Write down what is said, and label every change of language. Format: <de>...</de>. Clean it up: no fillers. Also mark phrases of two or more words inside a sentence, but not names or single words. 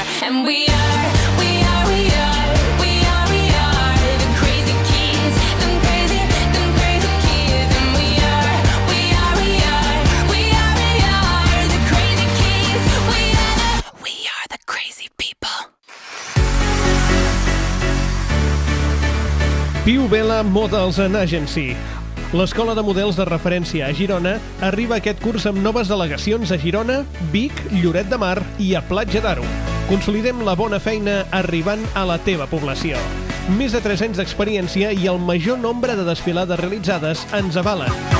<en>And we are the crazy kids, them crazy kids. And we are the crazy kids. We are the crazy people. Più Bella Models and Agency.</en> <ca>L'Escola de Models de Referència a Girona arriba aquest curs amb noves delegacions a Girona, Vic, Lloret de Mar i a Platja d'Aro. Consolidem la bona feina arribant a la teva població. Més de 3 anys d'experiència i el major nombre de desfilades realitzades ens avalen.</ca>